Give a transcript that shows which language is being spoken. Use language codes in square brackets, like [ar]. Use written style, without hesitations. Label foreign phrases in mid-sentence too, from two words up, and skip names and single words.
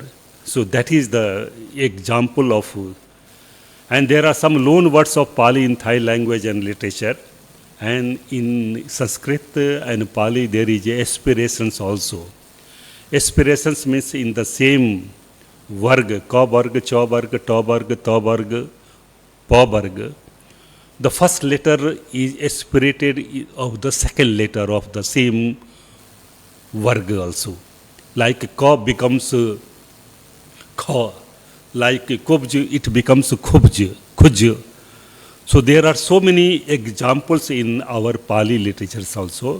[en] So that is the example of, and there are some loan words of Pali in Thai language and literature, and in Sanskrit and Pali there is aspirations also. Aspirations means in the same varg, [hi] क वर्ग, च वर्ग, ट वर्ग, त वर्ग, प वर्ग. [en] The first letter is aspirated of the second letter of the same varg also. Like ka becomes kha, like kubj, it becomes khubj, khuj. So there are so many examples in our Pali literatures also.